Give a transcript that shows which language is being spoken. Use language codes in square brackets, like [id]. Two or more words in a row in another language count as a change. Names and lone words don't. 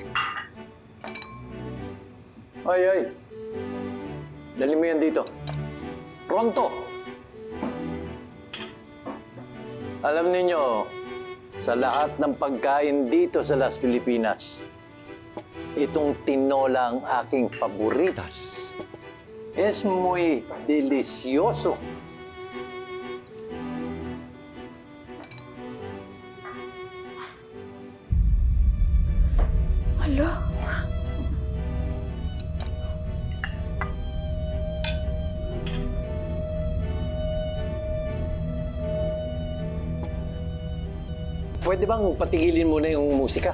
[tl] Ay! Dali mo yan dito. Pronto! Alam ninyo, sa lahat ng pagkain dito sa Las Pilipinas, Itong tinola ang aking paboritas. [es] Es muy delicioso. [tl] Hala? Pwede bang patigilin muna yung musika?